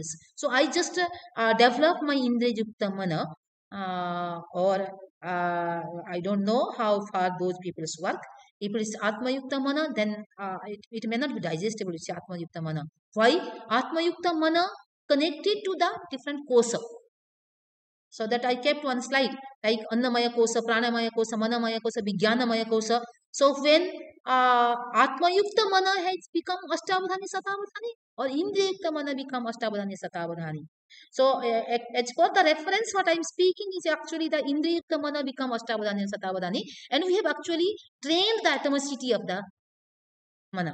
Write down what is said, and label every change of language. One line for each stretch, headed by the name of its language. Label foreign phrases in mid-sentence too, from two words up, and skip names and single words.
English: So I just develop my
Sanskrit: Indriya Yukta mana,
English: or I don't know how far those people's work. If it is
Sanskrit: Atma Yukta Mana,
English: then it may not be digestible. It's
Sanskrit: Atma Yukta Mana.
English: Why?
Sanskrit: Atma Yukta Mana
English: connected to the different kosa. So that I kept one slide, like
Sanskrit: Annamaya kosa, Pranamaya kosa, Manamaya kosa, Vijnanamaya kosa.
English: So when
Sanskrit: Atma Yukta Mana
English: has become
Sanskrit: Astavadhani, Satavadhani,
English: or
Sanskrit: Indriya Yukta Mana
English: become
Sanskrit: Astavadhani, Satavadhani.
English: So as for the reference, what I am speaking is actually the
Sanskrit: Indriya Yukta Mana
English: become Astavadhani and Satavadhani, and we have actually trained the atomicity of the mana.